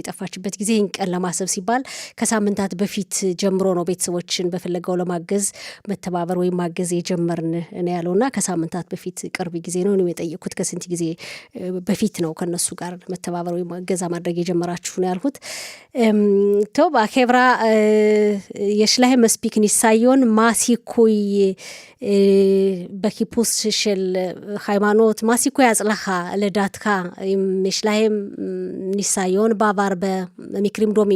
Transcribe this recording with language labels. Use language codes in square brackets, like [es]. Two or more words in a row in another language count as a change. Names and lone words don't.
[am] የጠፋችበት ጊዜ ይህን ቀን ለማሰብ ሲባል ከሳምንታት በፊት ጀምሮ ነው ቤተሰቦችን በፍለጋው ለማገዝ መተባበር ወይም ማገዝ የጀመርን ነው ያለውና ከሳምንታት በፊት ቅርብ ጊዜ ነው የጠየኩት። ከስንት ጊዜ በፊት ነው ከነሱ ጋር መተባበር ወይም ገዛ ማድረግ የጀመራችሁ ነው ያልኩት። [he] טוב, החברה יש להם מספיק ניסיון, מה הסיכוי בחיפוש של היימנוט, מה הסיכוי ההצלחה לדעתך, אם יש להם ניסיון בעבר במקרים דומים?